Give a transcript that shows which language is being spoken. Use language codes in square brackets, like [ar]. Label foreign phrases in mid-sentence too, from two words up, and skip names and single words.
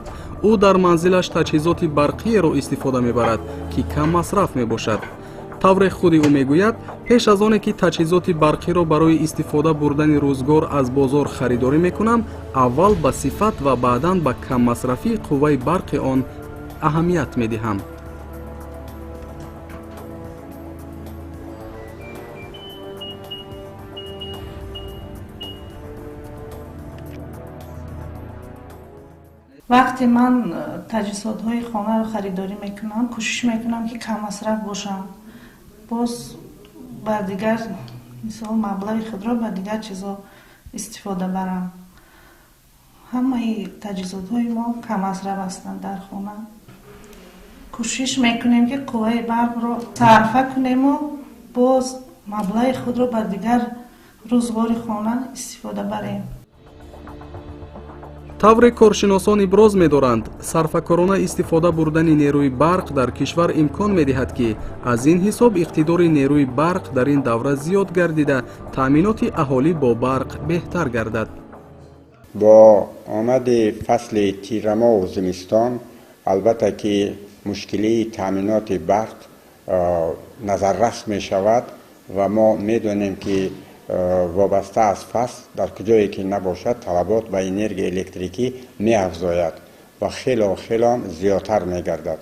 [tg] ӯ дар манзилаш таҷҳизоти барқиеро истифода мебарад, ки каммасраф мебошад. тавре худи ӯ мегӯяд, пеш аз оне ки таҷҳизоти барқиро барои истифода бурдани рӯзгор аз бозор харидорӣ мекунам, аввал ба сифат ва баъдан ба каммасрафии қувваи барқи он аҳамият медиҳам. وقتی من تجهیزات‌های خانه رو خریداری میکنم کوشش میکنم که کم مصرف باشم. باز بر دیگر مثلا مبلغ خود را بر دیگر چیزا استفاده برم. همه تجهیزات‌های ما کم مصرف هستند در خانه. کوشش میکنیم که قوه برق رو صرفه کنیم و باز مبلغ خود را بر دیگر روزگار خانه استفاده بریم. тавре коршиносон иброз медоранд, сарфакорона истифода бурдани нерӯи барқ дар кишвар имкон медиҳад, ки аз ин ҳисоб иқтидори нерӯи барқ дар ин давра зиёд гардида, таъминоти аҳолӣ бо барқ беҳтар гардад. бо омади фасли тирамоҳу зимистон албатта ки мушкилии таъминоти барқ назаррас мешавад ва мо медонем ки вобаста аз фасл дар куҷое ки набошад талабот ба энергияи электрикӣ меафзояд ва хело зиёдтар мегардад.